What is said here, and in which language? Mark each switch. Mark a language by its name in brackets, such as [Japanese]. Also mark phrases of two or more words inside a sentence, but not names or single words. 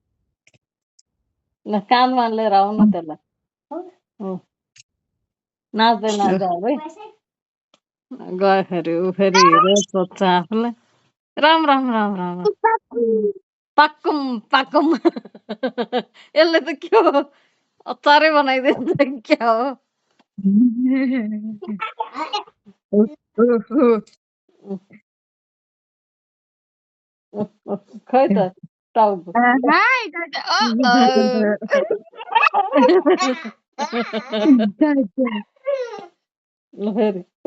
[Nepali] ल कानमा लिएर आऊ न त्यसलाई नाच्दै नाच्दै है गयो फेरि ऊ फेरि हिरो सोध्छ आफूलाई राम राम राम राम पाक्कुम पाक्कुम यसले त के हो अचारै बनाइदिन्छ क्या हो खै त टाउको ल फेरि